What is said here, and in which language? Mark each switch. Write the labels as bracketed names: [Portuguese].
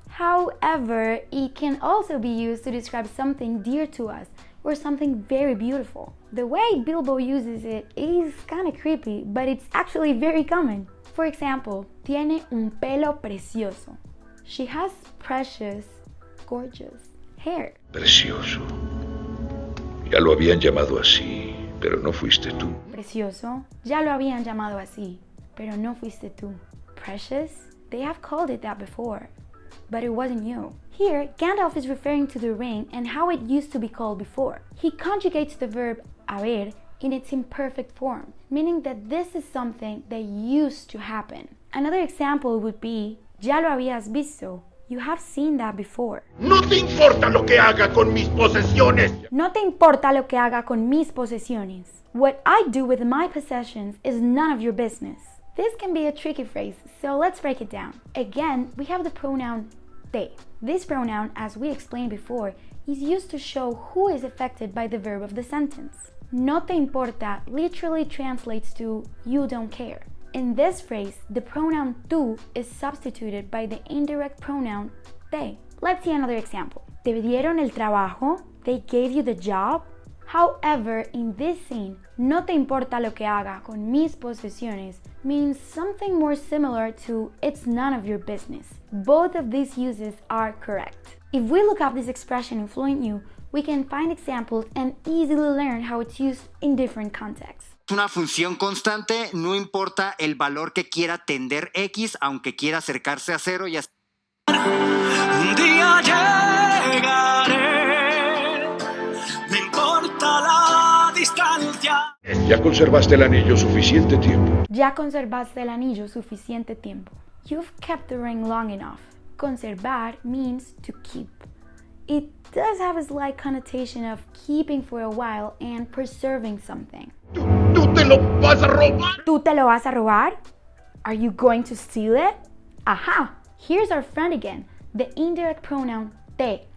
[English] However, it can also be used to describe something dear to us or something very beautiful. The way Bilbo uses it is kind of creepy, but it's actually very common. For example, [Spanish] tiene un pelo precioso. [English] She has precious, gorgeous hair. [Spanish] Precioso. Ya lo habían llamado así, pero no fuiste tú. Precioso. Ya lo habían llamado así, pero no fuiste tú. [English] Precious. They have called it that before, but it wasn't you. Here, Gandalf is referring to the ring and how it used to be called before. He conjugates the verb haber in its imperfect form, meaning that this is something that used to happen. Another example would be, [Spanish] ya lo habías visto. [English] You have seen that before. [Spanish] No te importa lo que haga con mis posesiones. No te importa lo que haga con mis posesiones. [English] What I do with my possessions is none of your business. This can be a tricky phrase, so let's break it down. Again, we have the pronoun te. This pronoun, as we explained before, is used to show who is affected by the verb of the sentence. [Spanish] No te importa [English] literally translates to you don't care. In this phrase, the pronoun tú is substituted by the indirect pronoun te. Let's see another example. [Spanish] ¿Te dieron el trabajo? [English] They gave you the job? However, in this scene, [Spanish] no te importa lo que haga con mis posesiones [English] means something more similar to it's none of your business. Both of these uses are correct. If we look up this expression in FluentU, we can find examples and easily learn how it's used in different contexts. [Spanish] Una función constante, no importa el valor que quiera tender X, aunque quiera acercarse a cero y hasta... Un día llegaré, no importa la distancia. Ya conservaste el anillo suficiente tiempo. Ya conservaste el anillo suficiente tiempo. [English] You've kept the ring long enough. Conservar means to keep. It does have a slight connotation of keeping for a while and preserving something. [Spanish] ¿Tú te lo vas a robar? ¿Tú te lo vas a robar? [English] Are you going to steal it? Aha! Here's our friend again, the indirect pronoun te.